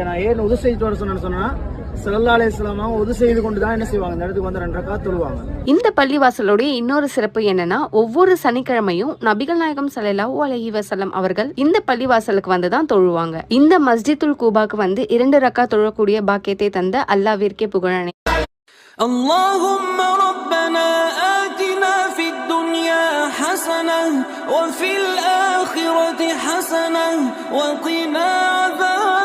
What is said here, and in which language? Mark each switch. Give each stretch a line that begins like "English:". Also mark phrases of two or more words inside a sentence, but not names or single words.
Tamil: நான் ஏன் உது செய்து வர சொன்னா,
Arabic: صلى الله عليه وسلم
Tamil: அவங்க உது செய்து கொண்டுதான் என்ன செய்வாங்க, இந்த இடத்துக்கு வந்து 2 ரக்காத் தொழுவாங்க. இந்த பள்ளிவாசலுடைய இன்னொரு சிறப்பு என்னன்னா, ஒவ்வொரு சனிக்கிழமையும் நபிகள் நாயகம்
Arabic: صلى الله عليه وسلم
Tamil: அவர்கள் இந்த பள்ளிவாசலுக்கு வந்து தான் தொழுவாங்க. இந்த மஸ்ஜிதுல் கூபாக்கு வந்து 2 ரக்காத் தொழக்கூடிய பாக்கியத்தை தந்த அல்லாஹ்விற்கே புகழனை.
Arabic: اللهم ربنا آتنا في الدنيا حسنة وفي الآخرة حسنة وقنا عذاب